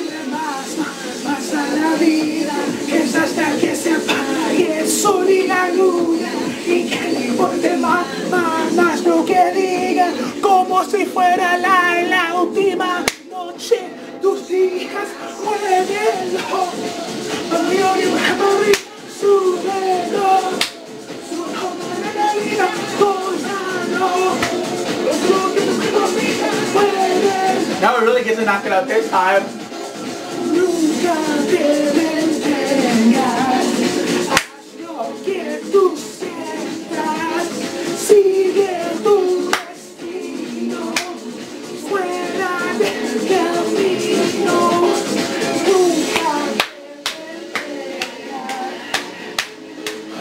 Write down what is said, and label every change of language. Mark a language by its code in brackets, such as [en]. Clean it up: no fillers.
[es] Más a la vida, que es hasta que se apague el sol y la luna, y que le importe más lo que diga, como si fuera la última noche. Tus hijas, muévelo, muévelo y súbelo, súbelo de la vida, gózalo, lo que tu cuerpo pide, muévelo. [en] Now we really get to knock it out this time. [es] Nunca te detengas, haz lo que tú sientas, sigue tu destino, fuera del camino, nunca te detengas.